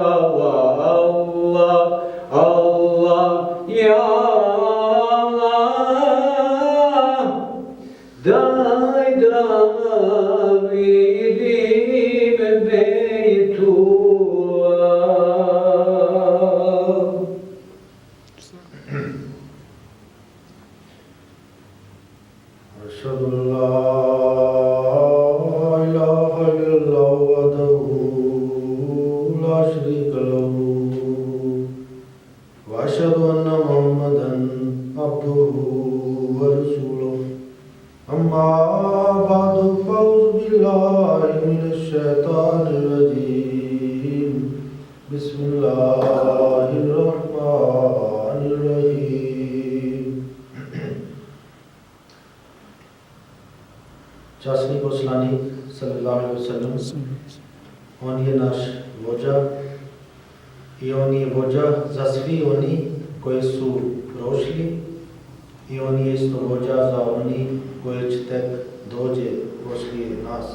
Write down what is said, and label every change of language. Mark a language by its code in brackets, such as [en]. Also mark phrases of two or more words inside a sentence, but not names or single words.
[bs] Allah, Allah, Allah, ja Allah, daj da vidim Bejtullah. [ar] أشهد أن لا إله إلا الله وحده لا شريك له وأشهد أن محمدا عبده ورسوله أما بعد فأعوذ بالله من الشيطان الرجيم بسم الله الرحمن الرحيم [bs] Časni poslanik [ar] صلى الله عليه وسلم, [bs] on je naš vođa i on je vođa za svi oni koji su prošli i on je isto vođa za oni koji će tek dođe poslije nas.